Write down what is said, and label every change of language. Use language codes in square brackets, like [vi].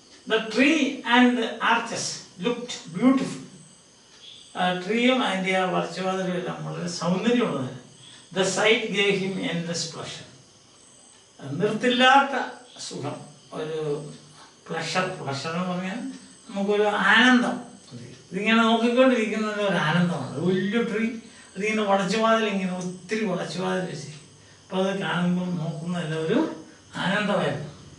[en] The tree and the arches looked beautiful. [ml] ട്രീയും അതിൻ്റെ ആ വർച്ചവാതിലും എല്ലാം വളരെ സൗന്ദര്യമുള്ളത്. [en] The sight gave him endless pleasure. [ml] നിർത്തില്ലാത്ത സുഖം, ഒരു പ്ലഷർ എന്ന് പറഞ്ഞാൽ നമുക്കൊരു ആനന്ദം. ഇതിങ്ങനെ നോക്കിക്കൊണ്ടിരിക്കുന്നത് ഒരു ആനന്ദമാണ്. വലിയ ട്രീ, അതിങ്ങനെ വളച്ചുവാതിൽ, ഇങ്ങനെ ഒത്തിരി വളച്ചുവാതിൽ വെച്ച്, അപ്പോൾ അത് കാണുമ്പോൾ നോക്കുന്നതെല്ലാം ഒരു ആനന്ദമായിരുന്നു.